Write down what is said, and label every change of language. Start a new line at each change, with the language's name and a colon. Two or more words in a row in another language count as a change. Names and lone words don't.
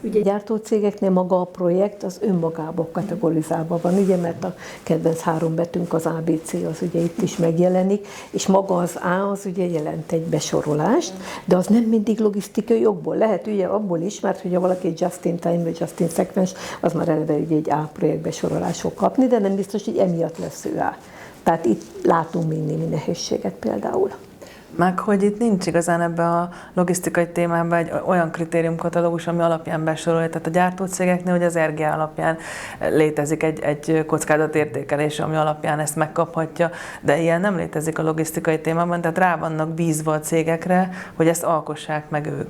Hungarian: Ugye gyártócégeknél maga a projekt az önmagába kategorizálva van, ugye, mert a kedvenc 3 betűnk az ABC, az ugye itt is megjelenik, és maga az A az ugye jelent egy besorolást, de az nem mindig logisztikai jogból. Lehet ugye abból is, mert hogyha valaki egy
English: just-in-time
Hungarian: vagy
English: just-in-sequence,
Hungarian: az már eleve ugye egy A projekt besorolás fog kapni, de nem biztos, hogy emiatt lesz ő A. Tehát itt látunk még némi nehézséget például. Meg hogy itt nincs igazán ebbe a logisztikai témában egy olyan kritériumkatalógus, ami alapján besorolja. Tehát a gyártócégeknél, hogy az RGA alapján létezik egy kockázatértékelés, ami alapján ezt megkaphatja, de ilyen nem létezik a logisztikai témában, tehát rá vannak bízva a cégekre, hogy ezt alkossák meg ők.